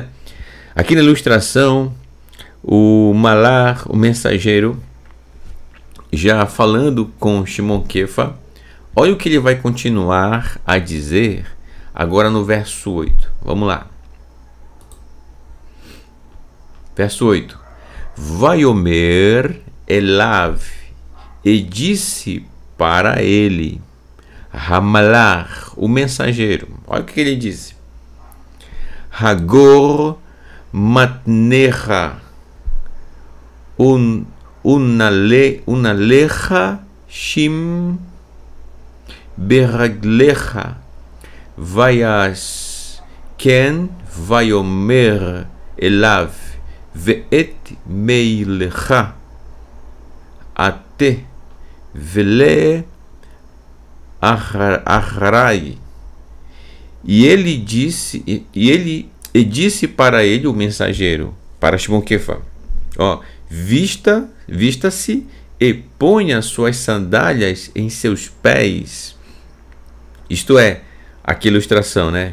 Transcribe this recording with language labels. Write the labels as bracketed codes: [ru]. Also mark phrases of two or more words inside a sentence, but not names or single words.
[pt] Aqui na ilustração, o Malar, o mensageiro, já falando com Shimon Kefa, olha o que ele vai continuar a dizer agora no verso 8. Vamos lá. Verso 8. [he] ויאמר אליו, [pt] e disse para ele, Hamalar, o mensageiro. Olha o que ele disse. [he] חגור מתניך ונעליך שים ברגליך ויעש כן ויאמר אליו ואת מעילך עטה ולך אחרי. [pt] E ele disse para ele, o mensageiro, para Shimon Kefa, ó, vista-se e ponha suas sandálias em seus pés. Isto é, aqui a ilustração, né?